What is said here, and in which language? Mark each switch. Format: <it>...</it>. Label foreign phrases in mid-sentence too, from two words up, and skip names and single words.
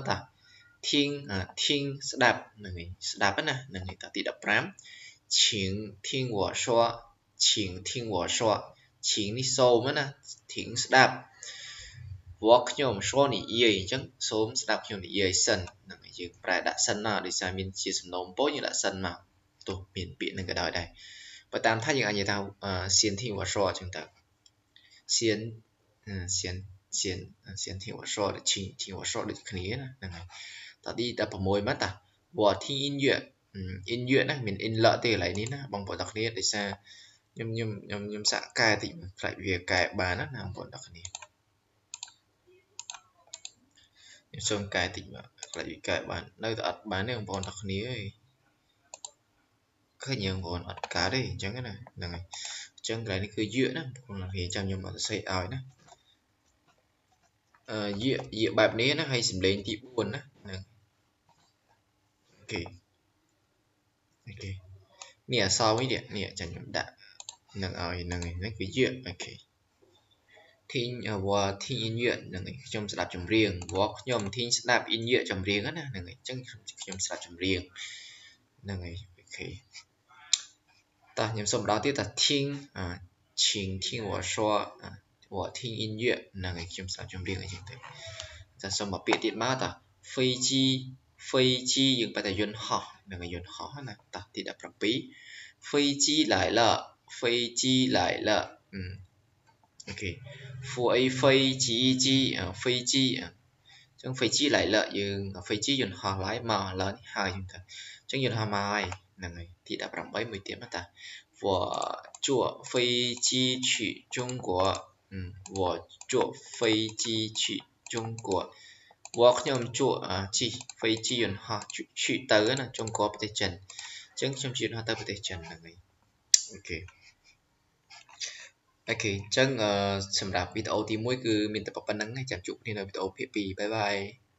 <km>តា听ស្ដាប់ហ្នឹងហើយស្ដាប់ណាហ្នឹងហើយតទី15</km> <zh>请听我说请听我说请</zh> <km>នេះសូមណា听ស្ដាប់我ខ្ញុំ说និយាយអញ្ចឹងសូមស្ដាប់ខ្ញុំនិយាយសិនហ្នឹងហើយយើងប្រែដាក់សិនមកដោយសារមានជាសំណូមពរយើងដាក់សិនមកទោះមានពាក្យហ្នឹងក៏ដោយដែរបើតាមថាយើងអាចនិយាយថា</km> <zh>先听我说</zh> <km>អញ្ចឹងទៅ</km> <zh>先听我说请我说</zh> <km>ដូចគ្នាណាហ្នឹងហើយតទី16មកតា</km> <zh>我听音乐音乐</zh> <km>ណាមាន in លទេកន្លែងនេះណាបងប្អូនទាំងគ្នាដោយសារខ្ញុំសាកកែតិចខ្លាចវាកែបានណាបងប្អូនទាំងគ្នា ខ្ញុំសូមកែតិចមកខ្លាចវាកែបាននៅតែអត់បានទេបងប្អូនទាំងគ្នាអើយឃើញយើងបងប្អូនអត់កើតទេអញ្ចឹងណាហ្នឹងហើយអញ្ចឹងកន្លែងនេះគឺយៈណាបងប្អូនទាំងគ្នាចាំខ្ញុំអត់សរសេរឲ្យណា យៈបែបនេះណាហើយសំឡេងទី4ណាហ្នឹងអូខេនេះអក្សរវិញនេះចាំខ្ញុំដាក់នឹងឲ្យហ្នឹងហើយហ្នឹងគឺយៈអូខេ</km> <zh>我听音乐</zh> <km>ហ្នឹងហើយខ្ញុំស្ដាប់ចម្រៀងខ្ញុំ听ស្ដាប់音乐ចម្រៀង ណាហ្នឹងហើយអញ្ចឹងខ្ញុំស្ដាប់ចម្រៀងហ្នឹងហើយអូខេតោះខ្ញុំសូមម្ដងទៀតត听</km> <zh>请听我说我听音乐</zh> <km>ហ្នឹងហើយខ្ញុំស្ដាប់ចម្រៀងអីចឹងទៅតែ សូមមកពាក្យទៀតមកត飞机យើងបែរតែយន្តហោះហ្នឹងហើយយន្តហោះណាតោះទី 17</km> <zh>飞机来了飞机来了</zh> <km>អូខេ</km> <zh>飞机飞机</zh> <km>អញ្ចឹង</km> <zh>飞机来了</zh> <km>យើង飞机យន្តហោះឡើយមកឡើយ ហើយចឹងទៅអញ្ចឹងយន្តហោះមកហើយហ្នឹងហើយទី18មួយទៀតមកតា</km> <zh>我坐飞机去中国我坐飞机去中国</zh> <km>ខ្ញុំជួជិះ飞机យន្តហោះ去ទៅណា中国ប្រទេសចិនអញ្ចឹងខ្ញុំជិះយន្តហោះទៅប្រទេសចិនហ្នឹងហើយអូខេអញ្ចឹងសម្រាប់វីដេអូទី1គឺមានតែប៉ុណ្្នឹងចាំជួបគ្នានៅវីដេអូភាគ2បាយបាយ</km>